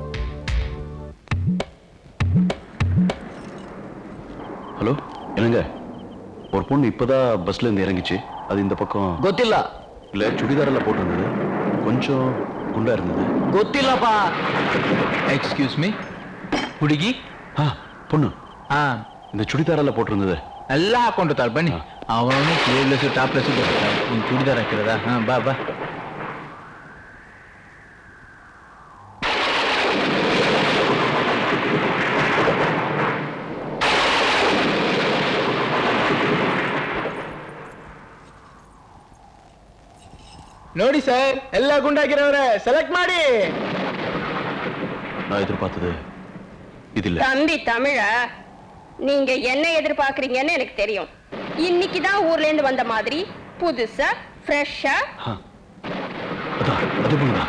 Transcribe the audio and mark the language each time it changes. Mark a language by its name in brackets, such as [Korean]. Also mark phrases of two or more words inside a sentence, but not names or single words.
[Tamil] ஹலோ, என்னங்க? ஒரு பொண்ணு இப்பதான் பஸ்ல இருந்து இறங்கிச்சு. அது இந்த பக்கம் [Kannada] ಗೊತ್ತಿಲ್ಲ. [Tamil] இல்ல சுடிதாரில் போட்டிருந்தது. கொஞ்சம் குண்டா இருந்தது. [Kannada] ಗೊತ್ತಿಲ್ಲಪ್ಪ. [English] excuse me. ಹುಡುಗಿ? [Tamil] பொண்ணு இந்த சுடிதாரில் போட்டிருந்தது. [Kannada] ಎಲ್ಲ ಹಾಕೊಂಡಿರ್ತಾರೆ. ಬನ್ನಿ. ಅವನು [English] sleeveless topless [Kannada] ನೀನು ಚೂಡಿದಾರ್ ಹಾಕಿರೋದಾ? ಬಾ ಬಾ. ನೋಡಿ ಸರ್, ಎಲ್ಲ ಗುಂಡಾಗಿರೋರೆ ಸೆಲೆಕ್ಟ್ ಮಾಡಿ. [Tamil] நான் எதிர்பார்த்தது இது இல்ல. தம்பி தமிழா, நீங்க என்ன எதிர்பார்க்கறீங்கன்னு எனக்கு தெரியும். இன்னைக்கு தான் ஊர்ல இருந்து வந்த மாதிரி புதுசா ஃப்ரெஷ்ஷா. அதான் அது பொண்ணுதா?